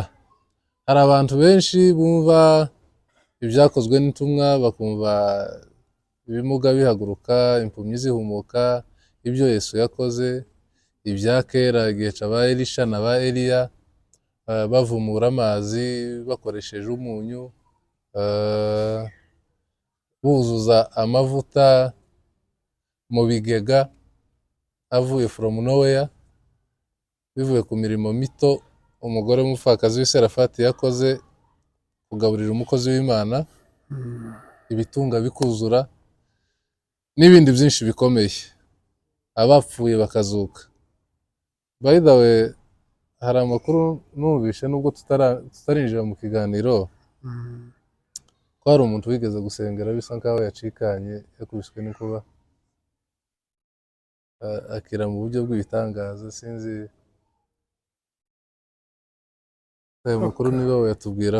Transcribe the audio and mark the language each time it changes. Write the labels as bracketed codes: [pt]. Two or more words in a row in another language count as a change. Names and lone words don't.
[rw] Hari abantu benshi bumva ibyakozwe n'intumwa, bakumva ibimuga bihaguruka, impumyi zihumuka, ibyo Yesu yakoze, ibya kera igihe ba Elisha na ba Eliya, bavumura amazi bakoresheje umunyu, buzuza amavuta mu bigega avuye [en] from nowhere, [rw] bivuye ku mirimo mito umugore w'umupfakazi w'i Sarefati yakoze kugaburira umukozi w'Imana, ibitunga bikuzura n'ibindi byinshi bikomeye, abapfuye bakazuka. [en] By the way, [rw] hari amakuru numvishe nubwo tutarinjira mu kiganiro, ko hari umuntu wigeze gusengera bisa nkaho yacikanye, yakubiswe n'inkuba, akira mu buryo bw'ibitangaza. Sinzi ayo makuru niba we yatubwira.